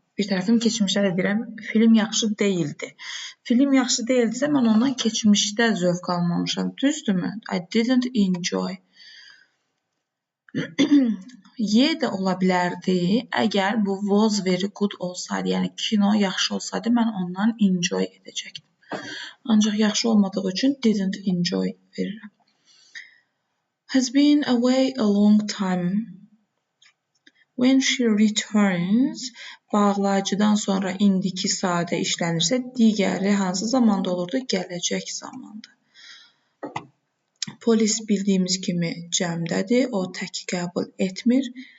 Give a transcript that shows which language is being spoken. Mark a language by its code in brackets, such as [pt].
[az] Bir tərəfim keçmişdə də deyirəm, film yaxşı deyildi. Film yaxşı deyildisə, mən ondan keçmişdə zövq almamışam. Düzdürmü? [en] I didn't enjoy. [az] Y də ola bilərdi. Əgər bu was very good olsaydı, yəni kino yaxşı olsaydı, mən ondan enjoy edəcəkdim. Ancaq yaxşı olmadığı üçün didn't enjoy verirəm. [en] Has been away a long time. [az] When she returns, bağlayıcıdan sonra indiki sadə işlənirsə, digəri hansı zamanda olurdu? Gələcək zamanda. Polis bildiyimiz kimi cəmdədir, o təki qəbul etmir.